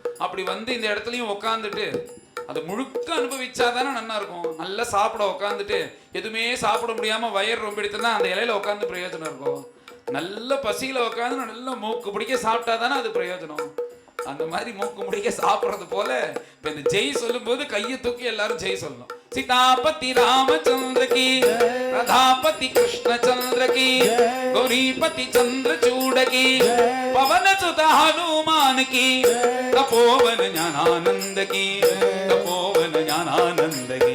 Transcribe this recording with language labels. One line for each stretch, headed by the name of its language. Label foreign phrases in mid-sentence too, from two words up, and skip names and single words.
Tamil: அப்படி வந்து இந்த இடத்துலயும் உட்காந்துட்டு அது முழுக்க அனுபவிச்சாதானே நல்லா இருக்கும். நல்லா சாப்பிட உட்காந்துட்டு எதுவுமே சாப்பிட முடியாம வயிறு ரொம்ப எடுத்துனா அந்த இலையில உட்காந்து பிரயோஜனம் இருக்கும். நல்ல பசியில உட்காந்து நல்ல மூக்கு பிடிக்க சாப்பிட்டா தானே அது பிரயோஜனம். அந்த மாதிரி மூக்கு முடிக்க சாப்பிடுறது போல இப்ப இந்த ஜெய் சொல்லும் போது கையை தூக்கி எல்லாரும் ஜெய் சொல்லணும்.
Hindi: सीतापति रामचंद्र की, राधापति कृष्ण चंद्र की, गौरीपति चंद्र चूड़ की, पवन सुत हनुमान की, तपोवन ज्ञानानंद की, तपोवन ज्ञानानंद की.